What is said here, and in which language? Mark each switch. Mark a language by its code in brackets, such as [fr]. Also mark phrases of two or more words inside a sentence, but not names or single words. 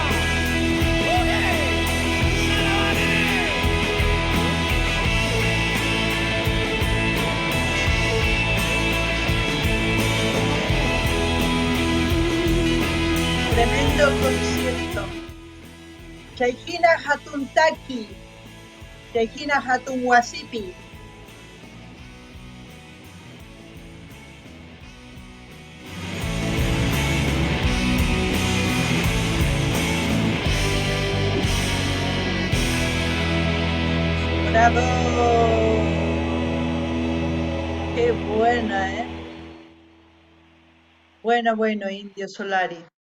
[es] ¡Oye! Tremendo concierto. [qu] Chaykina hatun taki. Chaykina hatun wasipi. [es] Bravo. Qué buena, Bueno, Indio Solari.